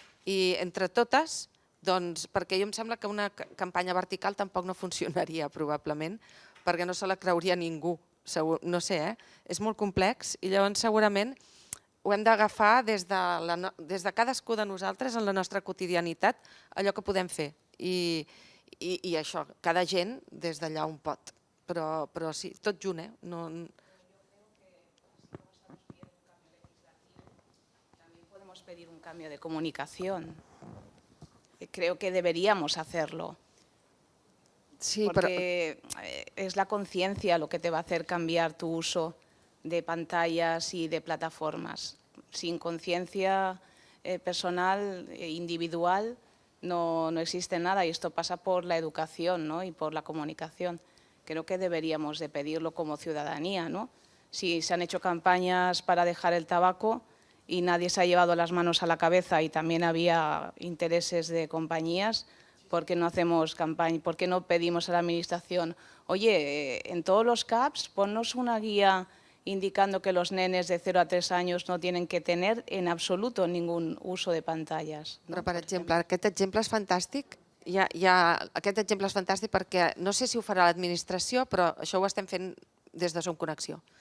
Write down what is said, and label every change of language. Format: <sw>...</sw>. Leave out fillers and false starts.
<ca>I entre totes, doncs, perquè jo em sembla que una campanya vertical tampoc no funcionaria probablement, perquè no se la creuria ningú, no sé, és molt complex i llavors segurament ho hem d'agafar des de cadascú de nosaltres en la nostra quotidianitat, allò que podem fer i això, cada gent des d'allà on pot, però sí, tot junt.</ca> <es>También podemos pedir un cambio de comunicación. Creo que deberíamos hacerlo. Sí, porque es la conciencia lo que te va a hacer cambiar tu uso de pantallas y de plataformas. Sin conciencia personal, individual, no existe nada, y esto pasa por la educación, ¿no? Y por la comunicación. Creo que deberíamos de pedirlo como ciudadanía, ¿no? Si se han hecho campañas para dejar el tabaco y nadie se ha llevado las manos a la cabeza y también había intereses de compañías, ¿por qué no hacemos campaña? ¿Por qué no pedimos a la administración, oye, en todos los CAPs ponnos una guía indicando que los nenes de 0 a 3 años no tienen que tener en absoluto ningún uso de</es> <ca>pantalles? Però, per exemple, aquest exemple és fantàstic. Aquest exemple és fantàstic perquè no sé si ho farà l'administració, però això ho estem fent des de Som Connexió.</ca>